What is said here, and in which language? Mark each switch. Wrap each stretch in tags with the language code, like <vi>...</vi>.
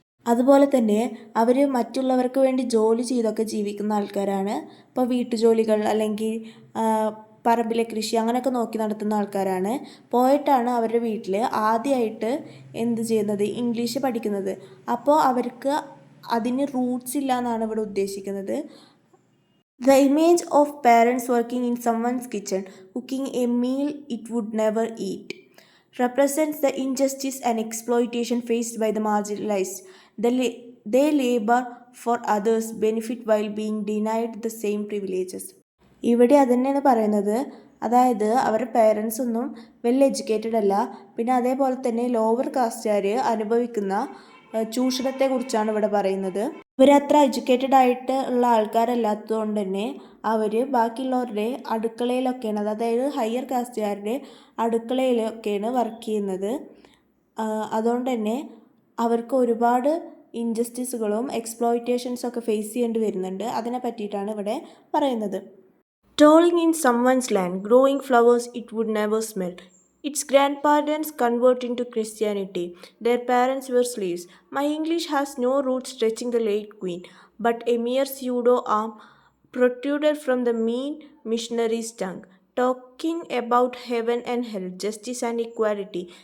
<ml>അതുപോലെ തന്നെ അവർ മറ്റുള്ളവർക്ക് വേണ്ടി ജോലി ചെയ്തൊക്കെ ജീവിക്കുന്ന ആൾക്കാരാണ്. ഇപ്പോൾ വീട്ടുജോലികൾ അല്ലെങ്കിൽ പറമ്പിലെ കൃഷി അങ്ങനെയൊക്കെ നോക്കി നടത്തുന്ന ആൾക്കാരാണ്. പോയിട്ടാണ് അവരുടെ വീട്ടിൽ ആദ്യമായിട്ട് എന്ത് ചെയ്യുന്നത്, ഇംഗ്ലീഷ് പഠിക്കുന്നത്. അപ്പോൾ അവർക്ക് അതിന് റൂട്ട്സ് ഇല്ല എന്നാണ് ഇവിടെ ഉദ്ദേശിക്കുന്നത്.</ml> <en>The image of parents working in someone's kitchen, cooking a meal it would never eat, represents the injustice and exploitation faced by the marginalized. They labor for others' benefit while being denied the same privileges.</en> <ml>ഇവിടെ അതുതന്നെയാണ് പറയുന്നത്. അതായത് അവരുടെ parents ഒന്നും well educated അല്ല. പിന്നെ അതേപോലെ തന്നെ ലോവർ കാസ്റ്റുകാർ അനുഭവിക്കുന്ന ചൂഷണത്തെക്കുറിച്ചാണ് ഇവിടെ പറയുന്നത്. ഇവരത്ര എഡ്യൂക്കേറ്റഡ് ആയിട്ട് ഉള്ള ആൾക്കാരല്ലാത്തതുകൊണ്ട് തന്നെ അവർ ബാക്കിയുള്ളവരുടെ അടുക്കളയിലൊക്കെയാണ്, അതായത് ഹയർ കാസ്റ്റുകാരുടെ അടുക്കളയിലൊക്കെയാണ് വർക്ക് ചെയ്യുന്നത്. അതുകൊണ്ട് തന്നെ അവർക്ക് ഒരുപാട് ഇൻജസ്റ്റിസുകളും എക്സ്പ്ലോയിറ്റേഷൻസൊക്കെ ഫേസ് ചെയ്യേണ്ടി വരുന്നുണ്ട്. അതിനെ പറ്റിയിട്ടാണ് ഇവിടെ പറയുന്നത്.</ml> <en>Toiling in someone's land, growing flowers it would never smell. Its grandparents convert into Christianity. Their parents were slaves. My English has no roots stretching the late queen, but a mere pseudo-arm protruded from the mean missionary's tongue, talking about heaven and hell, justice and equality.</en>